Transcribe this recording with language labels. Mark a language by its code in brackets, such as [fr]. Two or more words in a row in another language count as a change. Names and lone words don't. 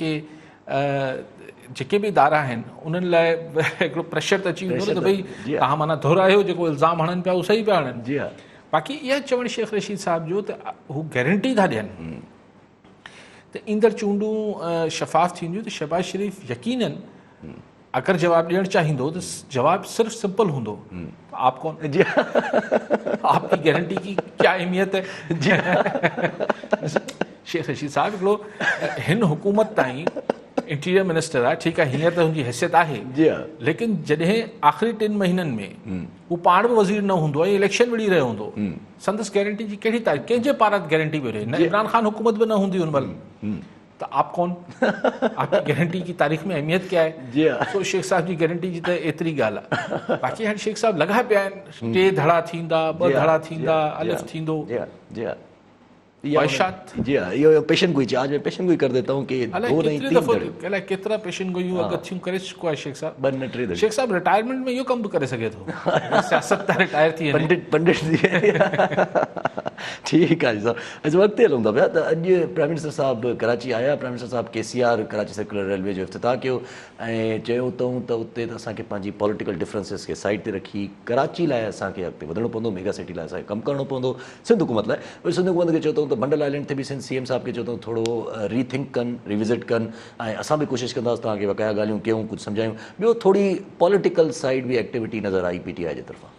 [sd] जेके बि इदारा आहिनि उन्हनि लाइ हिकिड़ो प्रेशर त अची वेंदो न त भई तव्हां माना दोहरायो जेको इल्ज़ाम हणनि पिया उहो सही पिया हणनि बाक़ी इहा चवणु शेख रशीद साहब जो त हू गारंटी था ॾियनि त ईंदड़ चूंडूं शफ़ाफ़ थींदियूं त शहबाज शरीफ़ यकीनन अगरि जवाबु ॾियणु चाहींदो त जवाबु सिर्फ़ु सिंपल हूंदो [ur] آپ کون آپ کی گارنٹی کی کیا اہمیت ہے [sd] शेख रशीद साहब हिकिड़ो हिन हुकूमत ताईं [en] interior minister [sd] आहे ठीकु आहे हींअर त हुनजी हैसियत आहे लेकिन जॾहिं आख़िरी 3 महीननि में हू पाण बि वज़ीर न हूंदो ऐं इलेक्शन विड़ी रहियो हूंदो संदसि गारंटी जी कहिड़ी तारीख़ कंहिंजे पारां गारंटी बि रहे न इमरान ख़ान हुकूमत बि न हूंदी हुन महिल [ur] تو آپ کون آپ کی گارنٹی کی تاریخ میں اہمیت کیا ہے تو [sd] शेख साहब जी गारंटी जी त एतिरी ॻाल्हि आहे बाक़ी हाणे शेख साहब लॻा पिया आहिनि 2 धड़ा थींदा 2 धड़ा थींदा अलिफ थींदो [ur] جی ہاں یہ پیشن گوئی آج میں پیشن گوئی کر دیتا ہوں کہ 2 نہیں 3 [sd] दफ़ो केतिरा पेशन गोइयूं अगरि थियूं करे चुको आहे शेख साहब शेख साहब रिटायरमेंट में इहो कमु बि करे सघे थो सियासत तां रिटायर थी पंडित ठीकु आहे साहब अच्छा वक़्तु हलूं था पिया त अॼु [en] prime minister [sd] साहब कराची आया [en] prime minister [sd] साहब KCR कराची सर्कुलर रेलवे जो इफ़्तिताह कयो ऐं चयो अथऊं त उते त असांखे पंहिंजी [en] political differences [sd] खे साइड ते रखी कराची लाइ असांखे अॻिते वधणो पवंदो मेगा सिटी लाइ असांखे कमु करिणो पवंदो सिंध हुकूमत लाइ वरी सिंध हुकूमत खे चयो अथऊं त बंडल आइलैंड ते बि सिंध CM साहब खे चयो अथऊं थोरो रीथिंक कनि रिविज़िट कनि ऐं असां बि कोशिशि कंदासीं तव्हांखे बकाया ॻाल्हियूं कयूं कुझु सम्झायूं ॿियो थोरी [en] political side [sd] बि एक्टिविटी नज़र आई PTI जे तरफ़ां